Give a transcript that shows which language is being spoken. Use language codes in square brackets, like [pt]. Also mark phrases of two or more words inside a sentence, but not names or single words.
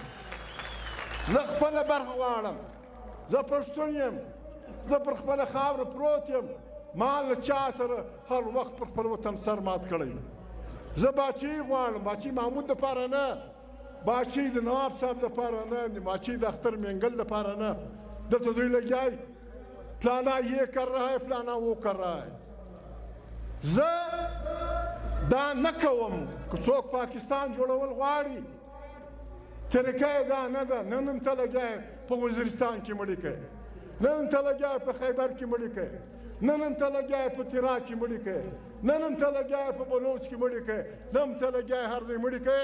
[ps] زه خپله برخه غواړم، زه پښتون یم، زه پر خپله خاوره پروت یم، ما له چا سره هر وخت پر خپل وطن سر مات کړی یم. زه باچۍ غواړم، باچۍ محمود دپاره نه، باچۍ د نواب صاحب دپاره نه، باچۍ د اختر مینګل دپاره نه. دلته دوی لګیایي [ur] فلانا یہ کر رہا ہے، فلانا وہ کر رہا ہے. [ps] زه دا نه کوم. که څوک پاکستان جوړول غواړي طریقه یې دا نه ده. نن هم ته لګیا یې په وزیرستان کې مړي کوي، نن هم ته لګیا یې په خیبر کې مړي کوي، نن هم ته لګیا یې په تیراک کې مړي کوي، نن هم ته لګیا یې په بلوچ کې مړي کوي، نن هم ته لګیا یې هر ځای مړي کوي.